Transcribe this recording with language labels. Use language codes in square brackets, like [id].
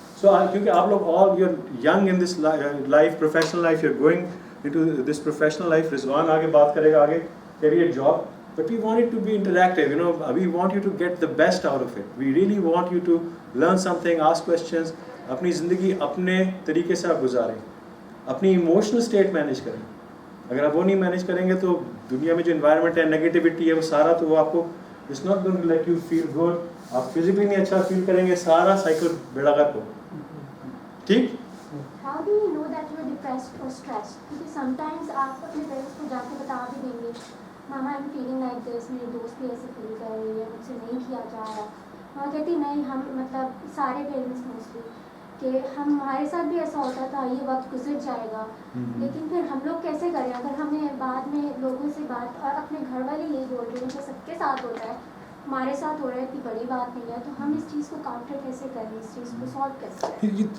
[en] So [ur] کیونکہ آپ لوگ [en] all you're young in this life, professional life, you're going into this professional life. Rizwan [ur] آگے بات کرے گا آگے [en] career job, but we want it to be interactive, you know, we want you to get the best out of it. We really want you to learn something, ask questions. [ur] اپنی زندگی اپنے طریقے سے آپ گزاریں، اپنی ایموشنل اسٹیٹ مینیج کریں. اگر آپ وہ نہیں مینیج کریں گے تو دنیا میں جو انوائرمنٹ ہے، نیگیٹیوٹی ہے، وہ سارا تو وہ آپ کو [en] It's not going to let you feel good. [ur] آپ فزیکلی نہیں اچھا فیل کریں گے، سارا سائیکل بیڑا غرق ہو. ٹھیک. [en] How do you know that you are depressed or stressed? Because sometimes [ur] آپ اپنے پیرنٹس کو جا کے بتا بھی دیں گے ماما [en] I'm feeling like this، [ur] میری دوست بھی ایسے فیل کر رہی ہے، مجھ سے نہیں کیا جا رہا. ماں کہتی نہیں، ہم مطلب سارے پیرنٹس موسٹلی کہ ہمارے ساتھ بھی ایسا ہوتا تھا، یہ وقت گزر جائے گا. لیکن پھر ہم لوگ کیسے کریں اگر ہمیں بعد میں لوگوں سے بات، اور اپنے گھر والے یہی بول رہے ہیں کہ سب کے ساتھ ہوتا ہے، ہمارے ساتھ ہو رہا ہے، اتنی بڑی بات نہیں ہے، تو ہم اس چیز کو کاؤنٹر کیسے کریں، اس چیز کو سالو کیسے کریں؟